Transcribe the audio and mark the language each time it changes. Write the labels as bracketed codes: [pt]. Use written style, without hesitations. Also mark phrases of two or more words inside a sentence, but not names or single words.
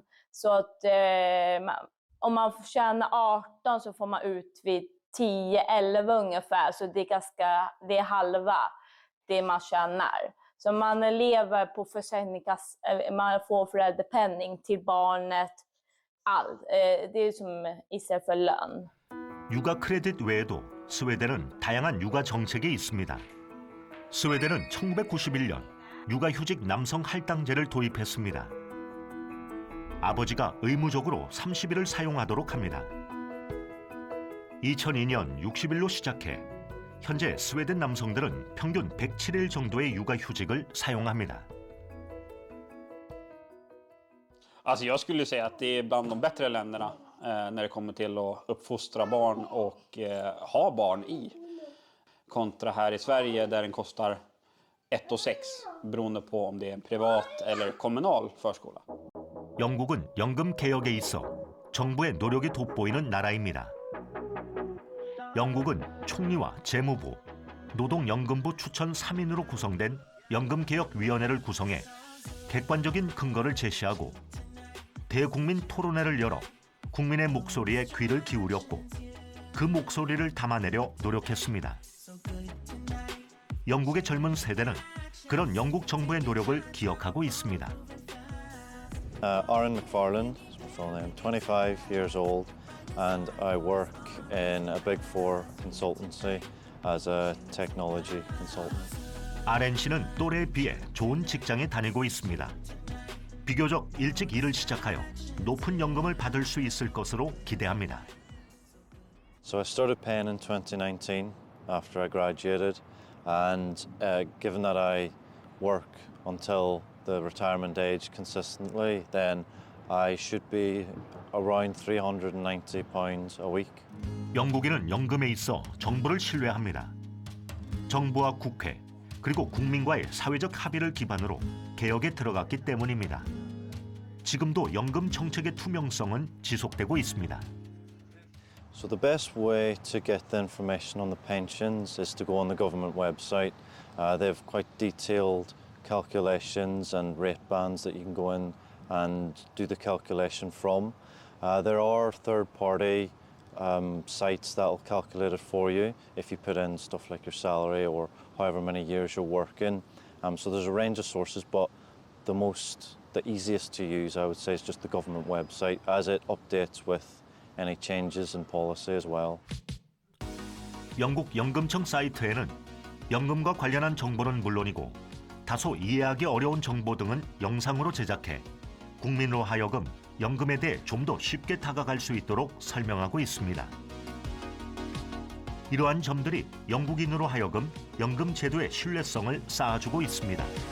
[sv] Så att om man tjänar 18 så får man ut vid 10-11 ungefär, så det är halva det man tjänar. Så man lever på försäljningskassan, man får föräldrapenning till barnet, allt. Det är som istället för lön. [ko] 육아 크레딧 외에도 스웨덴은 다양한 육아 정책이 있습니다. 스웨덴은 1991년 육아휴직 남성 할당제를 도입했습니다. 아버지가 의무적으로 30일을 사용하도록 합니다. 2002년 60일로 시작해 현재 스웨덴 남성들은 평균 107일 정도의 육아휴직을 사용합니다. [sv] Alltså jag skulle säga att det är bland de bättre länderna när det kommer till att uppfostra barn och ha barn i. Kontra här i Sverige där den kostar 1,6 beroende på om det är en privat eller kommunal förskola. [ko] 영국은 연금 개혁에 있어 정부의 노력이 돋보이는 나라입니다. 영국은 총리와 재무부, 노동연금부 추천 3인으로 구성된 연금개혁위원회를 구성해 객관적인 근거를 제시하고 대국민 토론회를 열어 국민의 목소리에 귀를 기울였고 그 목소리를 담아내려 노력했습니다. 영국의 젊은 세대는 그런 영국 정부의 노력을 기억하고 있습니다. [en] Aaron McFarland, full name, 25 years old, and I work in a Big Four consultancy as a technology consultant. [ko] 아렌 씨는 또래에 비해 좋은 직장에 다니고 있습니다. 비교적 일찍 일을 시작하여 높은 연금을 받을 수 있을 것으로 기대합니다. [en] So I started paying in 2019 after I graduated, and given that I work until the retirement age consistently, then I should be around £390 a week. [ko] 영국인은 연금에 있어 정부를 신뢰합니다. 정부와 국회 그리고 국민과의 사회적 합의를 기반으로 개혁에 들어갔기 때문입니다. 지금도 연금 정책의 투명성은 지속되고 있습니다. [en] So the best way to get the information on the pensions is to go on the government website. They have quite detailed calculations and rate bands that you can go in and do the calculation from. There are third-party sites that will calculate it for you if you put in stuff like your salary or however many years you're working. So there's a range of sources, but the easiest to use, I would say, is just the government website, as it updates with any changes in policy as well. [ko] 영국 연금청 사이트에는 연금과 관련한 정보는 물론이고 다소 이해하기 어려운 정보 등은 영상으로 제작해 국민으로 하여금 연금에 대해 좀 더 쉽게 다가갈 수 있도록 설명하고 있습니다. 이러한 점들이 영국인으로 하여금 연금 제도의 신뢰성을 쌓아주고 있습니다.